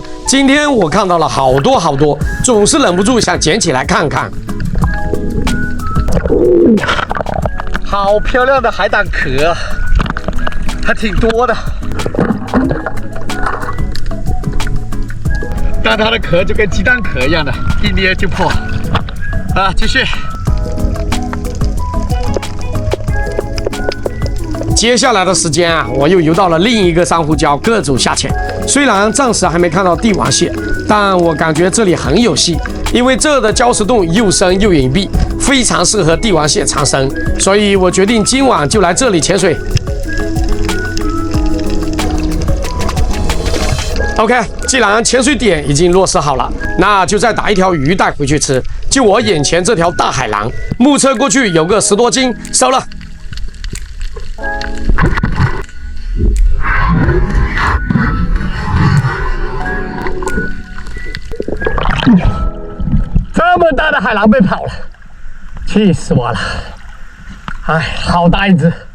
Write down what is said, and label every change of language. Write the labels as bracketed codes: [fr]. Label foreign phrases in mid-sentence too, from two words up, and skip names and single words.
[zh] 今天我看到了好多，總是忍不住想撿起來看看。好漂亮的海膽殼，還挺多的，但它的殼就跟雞蛋殼一樣的，一捏就破。啊，繼續。接下來的時間啊，我又游到了另一個珊瑚礁，各種下潛。雖然暫時還沒看到帝王蟹，但我感覺這裡很有戲，因為這的礁石洞又深又隱蔽，非常適合帝王蟹藏身。所以我決定今晚就來這裡潛水。OK， 既然潛水點已經落實好了，那就再打一條魚帶回去吃。就我眼前這條大海狼，目測過去有個10 多斤，收了。這麼大的海狼被跑了，氣死我了！哎，好大一隻！